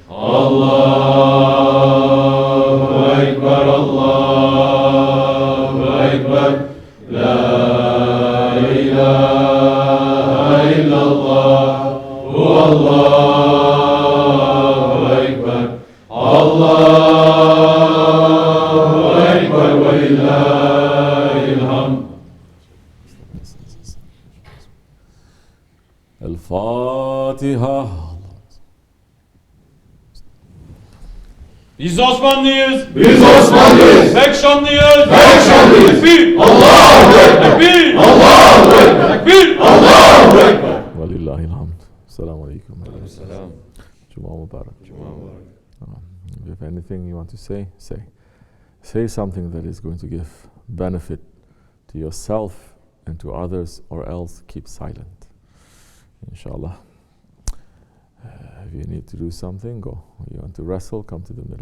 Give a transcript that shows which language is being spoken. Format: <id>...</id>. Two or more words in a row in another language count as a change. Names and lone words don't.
<ar>الله أكبر الله أكبر لا إله إلا الله والله أكبر. الله أكبر ولله الحمد. الفاتحة.</ar> <tr>Biz Osmanlıyız. Biz Osmanlıyız. Pek şanlıyız. Pek şanlıyız. Tekbir.</tr> <ar>الله أكبر.</ar> <tr>Tekbir.</tr> <ar>الله أكبر.</ar> <tr>Tekbir.</tr> <ar>الله أكبر. Walillahilhamd. السلام عليكم.</ar> <tr>Selam.</tr> <ar>جمعة مبارك.</ar> <tr>Cuma mübarek.</tr> <en>If you have anything you want to say, say. Say something that is going to give benefit to yourself and to others, or else keep silent.</en> <ar>Inshallah.</ar> <en>If you need to do something, go. You want to wrestle, come to the middle.</en>